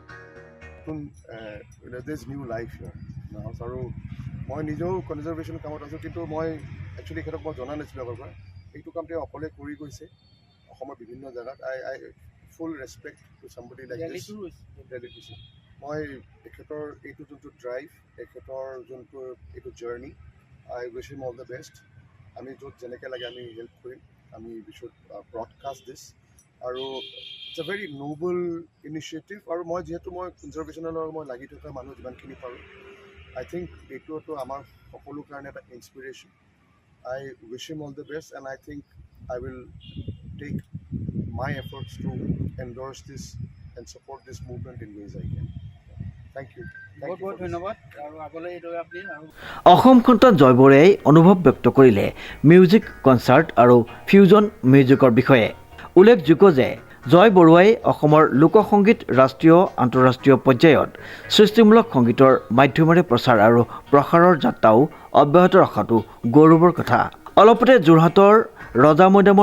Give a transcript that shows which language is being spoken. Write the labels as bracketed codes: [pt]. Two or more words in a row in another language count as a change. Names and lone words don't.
[as] আৰু মই নিজেও কনজাৰ্ভেশ্যন কামত আছোঁ কিন্তু মই একচুৱেলি তেখেতক মই জনা নাছিলোঁ আগৰ পৰা এইটো কাম তেওঁ অকলে কৰি গৈছে অসমৰ বিভিন্ন জেগাত [en] I full respect to somebody like this [as] মই তেখেতৰ এইটো যোনটো ড্ৰাইভ তেখেতৰ যোনটো এইটো জাৰ্ণি [en] I wish him all the best আমি [as] য'ত যেনেকৈ লাগে আমি হেল্প কৰিম আমি [en] we should broadcast this আৰু it's a very noble initiative [as] আৰু মই যিহেতু মই কনজাৰ্ভেশ্যনৰ লগত মই লাগি থকা মানুহ যিমানখিনি পাৰোঁ [en] I think [as] এইটোতো আমাৰ সকলোৰ কাৰণে এটা ইনস্পিৰেশ্যন [en] I wish him all the best and I think I will take my efforts to endorse this and support this movement in ways I can. Thank you. [as] বহুত ধন্যবাদ আৰু আগলৈ এইদৰে আপুনি অসম সন্তান জয় বৰুৱাই অনুভৱ ব্যক্ত কৰিলে মিউজিক কনচাৰ্ট আৰু ফিউজন মিউজিকৰ বিষয়ে উল্লেখযোগ্য যে জয় বৰুৱাই অসমৰ লোকসংগীত ৰাষ্ট্ৰীয় আন্তঃৰাষ্ট্ৰীয় পৰ্যায়ত সৃষ্টিমূলক সংগীতৰ মাধ্যমেৰে প্ৰচাৰ আৰু প্ৰসাৰৰ যাত্ৰাও অব্যাহত ৰখাটো গৌৰৱৰ কথা অলপতে যোৰহাটৰ ৰজা মৈদামৰ